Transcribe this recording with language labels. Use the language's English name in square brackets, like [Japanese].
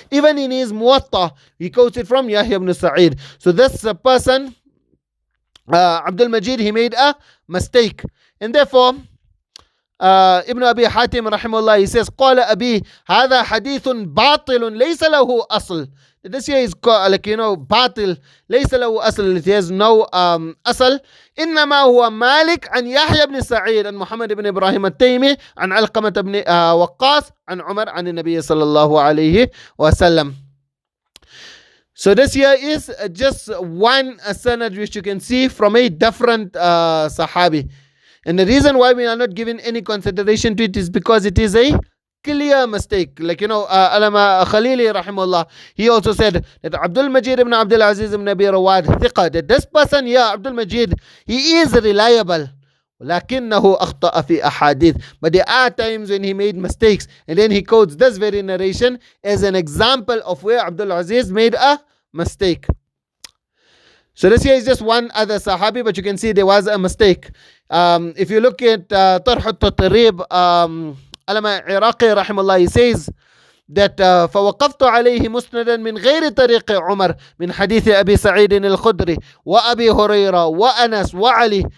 [English] Even in his Muwatta, he quotes it from Yahya ibn Sa'id. So this person, Abdul Majid, he made a mistake, and therefore Ibn Abi Hatim rahimahullah, he says, [Arabic] قال أبي هذا حديث باطل ليس له أصل. [English] This here is [Arabic] باطل ليس له أصل. [English] It has no أصل. [Arabic] إنما هو مالك عن يحيى بن سعيد عن محمد بن إبراهيم التيمي عن علقمة بن وقاص عن عمر عن النبي صلى الله عليه وسلم. [English] So this here is just one sanad which you can see from a different Sahabi. And the reason why we are not giving any consideration to it is because it is a clear mistake. Like, Alama Khalili rahimahullah, he also said that Abdul Majid ibn Abdul Aziz ibn Abi Rawad thiqa, that this person here, Abdul Majid, he is reliable. [Arabic] لكنه أخطأ في أحاديث. [English] But there are times when he made mistakes, and then he quotes this very narration as an example of where Abdul Aziz made a mistake. So this here is just one other Sahabi, but you can see there was a mistake. If you look at [Arabic] طرح التطريب, [English] Alama Iraqi rahimahullah, he says that [Arabic] فوقفت عليه مسندا من غير طريق عمر من حديث أبي سعيد الخدري وأبي هريرة وأنس وعلي.